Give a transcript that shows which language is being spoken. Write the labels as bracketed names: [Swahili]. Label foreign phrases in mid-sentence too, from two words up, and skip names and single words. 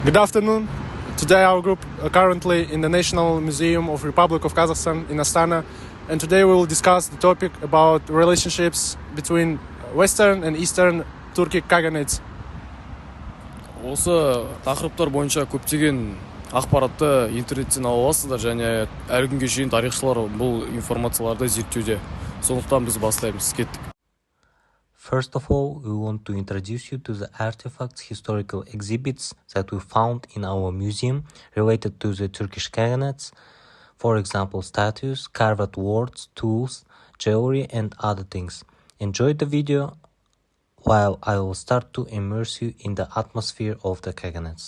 [English] Good afternoon. Today our group currently in the National Museum of Republic of Kazakhstan in Astana, and today we will discuss the topic about relationships between Western and Eastern Turkic Khaganates. [Kazakh] Осы тақырыптар бойынша көптеген ақпаратты интернеттен ала аласыздар, және әлі күнге шейін тарихшылар бұл информацияларды зерттеуде. Сондықтан біз бастаймыз. Кеттік. [English] First of all, we want to introduce you to the artifacts, historical exhibits that we found in our museum related to the Turkish Khaganates. For example, statues, carved words, tools, jewelry, and other things. Enjoy the video while I will start to immerse you in the atmosphere of the Khaganates.